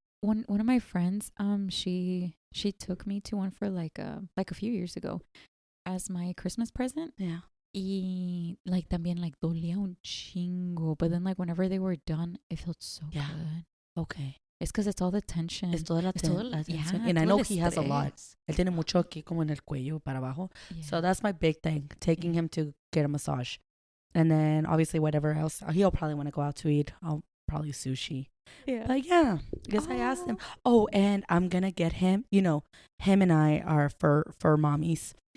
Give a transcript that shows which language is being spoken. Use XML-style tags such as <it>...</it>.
<en>one of my friends, she took me to one for like a few years ago as my Christmas present. Yeah.</en> <es>Y</es> <en>like</en> <es>también</es> <en>like</en> <es>dolía un chingo,</es> <en>but then like whenever they were done, it felt so good. Okay. It's because it's all the tension.</en> <es>Es toda la tensión.</es> <en>Yeah, And I know he has a lot.</en> <es>Él tiene mucho aquí como en el cuello para abajo.</es> <en>Yeah. So that's my big thing, taking him to get a massage. And then obviously whatever else, he'll probably want to go out to eat. I'll probably sushi. Yeah. But yeah, I guess I asked him. Oh, and I'm going to get him, him and I are fur mommies.</en>